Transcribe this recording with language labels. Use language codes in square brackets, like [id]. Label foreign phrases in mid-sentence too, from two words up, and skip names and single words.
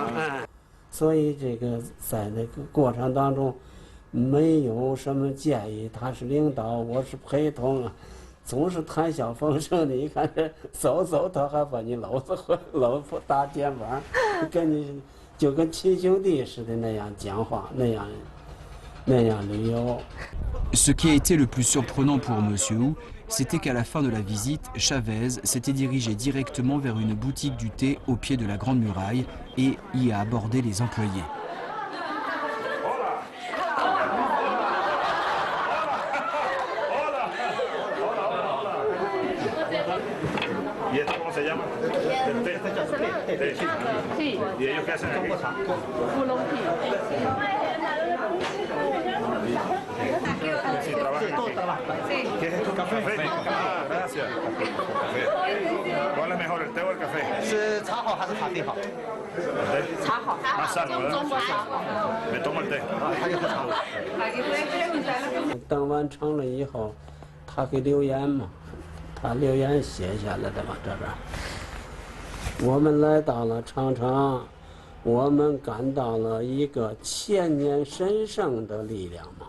[zh] 所以这个在那个过程当中，没有什么建议，他是领导，我是陪同啊，总是谈笑风生的。你看这走，他还把你搂搭肩膀，跟你。就跟亲兄弟似的那样讲话，那样旅游。 [fr] Ce qui a été le plus surprenant pour M. Hu c'était qu'à la fin de la visite, Chavez s'était dirigé directement vers une boutique du thé au pied de la Grande Muraille et y a abordé les employés. [es] ¿Y esto cómo se llama? ¿El té? ¿Té? Sí. ¿Y ellos qué hacen aquí? Sí, trabajan aquí. ¿Qué es esto? ¿Café? Ah, gracias. Café. ¿Cuál es mejor, el té o el café? Más sano, ¿verdad? Me tomo el té. [zh] 等完成了以后，他给留言嘛。他留言写下来的嘛，这边。我们来到了长城，我们感到了一个千年神圣的力量嘛。